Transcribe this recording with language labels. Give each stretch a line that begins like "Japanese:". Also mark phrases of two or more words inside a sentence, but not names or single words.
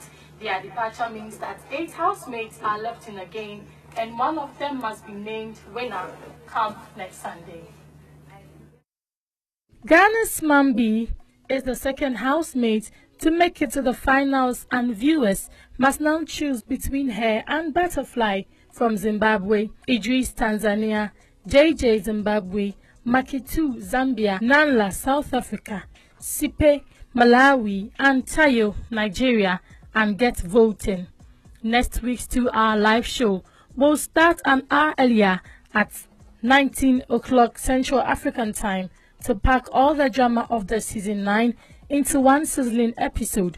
English: Their departure means that 8 housemates are left in the game and one of them must be named winner come next Sunday. Ghana's Mambi is the second housemate to make it to the finals, and viewers must now choose between her and Butterfly from Zimbabwe, Idris Tanzania, JJ Zimbabwe, Makitu Zambia, Nanla South Africa, Sipe Malawi, and Tayo Nigeria, and get voting. Next week's 2-hour live show will start an hour earlier at 19 o'clock Central African Time to pack all the drama of the season 9 into one sizzling episode.